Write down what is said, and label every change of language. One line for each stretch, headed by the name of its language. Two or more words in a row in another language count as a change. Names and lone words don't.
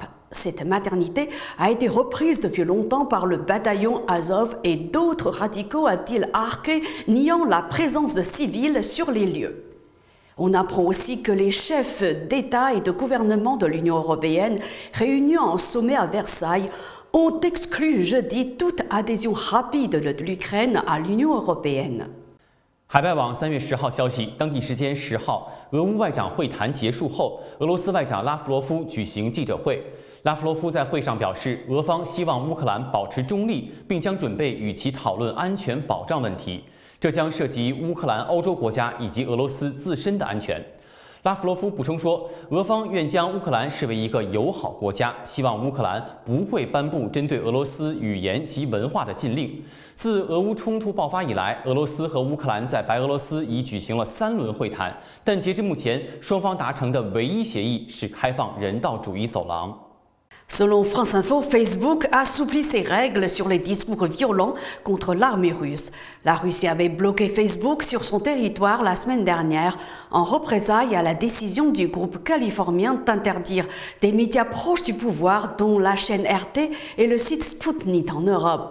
French: Cette maternité a été reprise depuis longtemps par le bataillon Azov et d'autres radicaux, a-t-il arqué, niant la présence de civils sur les lieux. On apprend aussi que les chefs d'État et de gouvernement de l'Union européenne, réunis en sommet à Versailles, ont exclu jeudi toute adhésion rapide de l'Ukraine à l'Union européenne.
Chinese: 海外网3月10号消息，当地时间10号，俄乌外长会谈结束后，俄罗斯外长拉夫罗夫举行记者会。拉夫罗夫在会上表示，俄方希望乌克兰保持中立，并将准备与其讨论安全保障问题，这将涉及乌克兰、欧洲国家以及俄罗斯自身的安全。拉夫罗夫补充说，俄方愿将乌克兰视为一个友好国家，希望乌克兰不会颁布针对俄罗斯语言及文化的禁令。自俄乌冲突爆发以来，俄罗斯和乌克兰在白俄罗斯已举行了3轮会谈，但截至目前，双方达成的唯一协议是开放人道主义走廊。
French: Selon France Info, Facebook assouplit ses règles sur les discours violents contre l'armée russe. La Russie avait bloqué Facebook sur son territoire la semaine dernière en représailles à la décision du groupe californien d'interdire des médias proches du pouvoir, dont la chaîne RT et le site Sputnik en Europe.